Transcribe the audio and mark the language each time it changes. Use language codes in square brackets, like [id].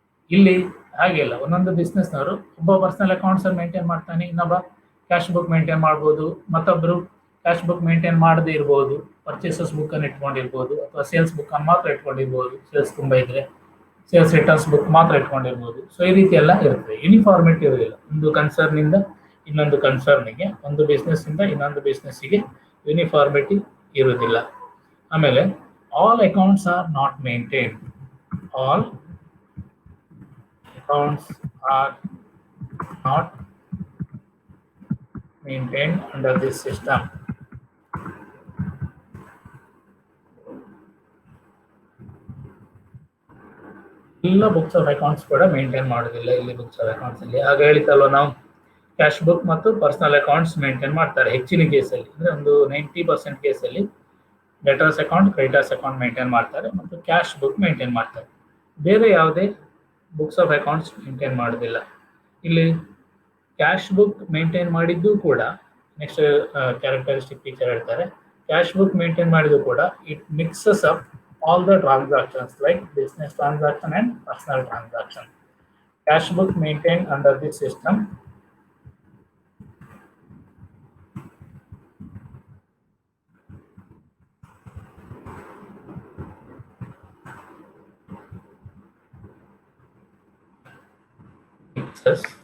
[kn] ಇಲ್ಲಿ ಹಾಗೆಲ್ಲ ಒಂದೊಂದು ಬಿಸ್ನೆಸ್ನವರು ಒಬ್ಬ ಪರ್ಸನಲ್ ಅಕೌಂಟ್ಸ್ ಮೇಂಟೈನ್ ಮಾಡ್ತಾನೆ, ಇನ್ನೊಬ್ಬ ಕ್ಯಾಶ್ ಬುಕ್ ಮೇಂಟೈನ್ ಮಾಡ್ಬೋದು, ಮತ್ತೊಬ್ಬರು ಕ್ಯಾಶ್ ಬುಕ್ ಮೇಂಟೈನ್ ಮಾಡದೇ ಇರ್ಬೋದು, ಪರ್ಚೇಸಸ್ ಬುಕ್ ಅನ್ನು ಇಟ್ಕೊಂಡಿರ್ಬೋದು, ಅಥವಾ ಸೇಲ್ಸ್ ಬುಕ್ ಅನ್ನು ಮಾತ್ರ ಇಟ್ಕೊಂಡಿರ್ಬೋದು, ಸೇಲ್ಸ್ ತುಂಬ ಇದ್ರೆ ಸೇಲ್ಸ್ ರಿಟರ್ನ್ಸ್ ಬುಕ್ ಮಾತ್ರ ಇಟ್ಕೊಂಡಿರ್ಬೋದು. ಸೊ ಈ ರೀತಿ ಎಲ್ಲ ಇರ್ತದೆ, ಯೂನಿಫಾರ್ಮಿಟಿ ಇರೋದಿಲ್ಲ. ಒಂದು ಕನ್ಸರ್ನಿಂದ ಇನ್ನೊಂದು ಕನ್ಸರ್ನಿಗೆ, ಒಂದು ಬಿಸ್ನೆಸ್ ಇಂದ ಇನ್ನೊಂದು ಬಿಸ್ನೆಸ್ಸಿಗೆ ಯೂನಿಫಾರ್ಮಿಟಿ ಇರುವುದಿಲ್ಲ. ಆಮೇಲೆ [en] All accounts are not maintain. All accounts are not maintained under this system. [kn] ಎಲ್ಲ ಬುಕ್ಸ್ ಆಫ್ ಅಕೌಂಟ್ಸ್ ಕೂಡ ಮೇಂಟೈನ್ ಮಾಡೋದಿಲ್ಲ ಇಲ್ಲಿ ಬುಕ್ಸ್ ಆಫ್ ಅಕೌಂಟ್ಸ್ ಅಲ್ಲಿ. ಆಗ ಹೇಳಿತಲ್ವ ನಾವು, ಕ್ಯಾಶ್ ಬುಕ್ ಮತ್ತು ಪರ್ಸನಲ್ ಅಕೌಂಟ್ಸ್ ಮೇಂಟೈನ್ ಮಾಡ್ತಾರೆ ಹೆಚ್ಚಿನ ಕೇಸಲ್ಲಿ. ಅಂದ್ರೆ ಒಂದು 90% ಕೇಸಲ್ಲಿ debtors account, creditors account maintain ಮಾಡ್ತಾರೆ ಮತ್ತು ಕ್ಯಾಶ್ ಬುಕ್ ಮೇಂಟೈನ್ ಮಾಡ್ತಾರೆ. ಬೇರೆ ಯಾವುದೇ ಬುಕ್ಸ್ ಆಫ್ ಅಕೌಂಟ್ಸ್ ಮೇಂಟೈನ್ ಮಾಡೋದಿಲ್ಲ. ಇಲ್ಲಿ ಕ್ಯಾಶ್ ಬುಕ್ ಮೇಂಟೈನ್ ಮಾಡಿದ್ದು ಕೂಡ ನೆಕ್ಸ್ಟ್ ಕ್ಯಾರೆಕ್ಟರಿಸ್ಟಿಕ್ ಫೀಚರ್ ಹೇಳ್ತಾರೆ. ಕ್ಯಾಶ್ ಬುಕ್ ಮೇಂಟೈನ್ ಮಾಡಿದ್ದು ಕೂಡ [en] It mixes up all the transactions like business transaction and personal transaction. Cash book maintained under this system mixes